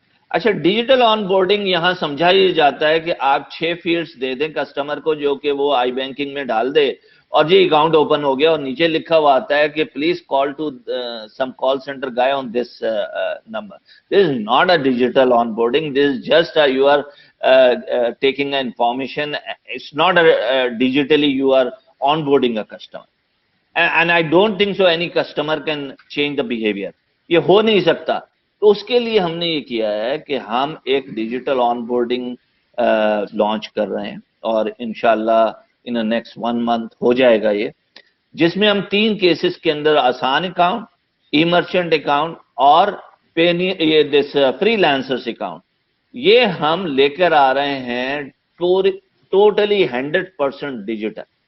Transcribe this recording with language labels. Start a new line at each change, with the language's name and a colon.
Urdu: اچھا ڈیجیٹل آن بورڈنگ یہاں سمجھا یہ جاتا ہے کہ آپ 6 فیلڈز دے دیں کسٹمر کو جو کہ وہ آئی بینکنگ میں ڈال دے اور جی اکاؤنٹ اوپن ہو گیا اور نیچے لکھا ہوا آتا ہے کہ
English: Please call to some call center guy on this number. This is not a digital onboarding, this is just you are taking information. It's not digitally you are onboarding a customer. And I don't think so any customer can change the behavior.
Urdu: یہ ہو نہیں سکتا. تو اس کے لیے ہم نے یہ کیا ہے کہ ہم ایک ڈیجیٹل آن بورڈنگ لانچ کر رہے ہیں اور انشاءاللہ
English: in next 1 month
Urdu: ہو جائے گا یہ, جس میں ہم 3 کیسز کے اندر آسان اکاؤنٹ, ای مرچنٹ اکاؤنٹ اور فری لانسرس اکاؤنٹ یہ ہم لے کر آ رہے ہیں ٹوٹلی 100% ڈیجیٹل.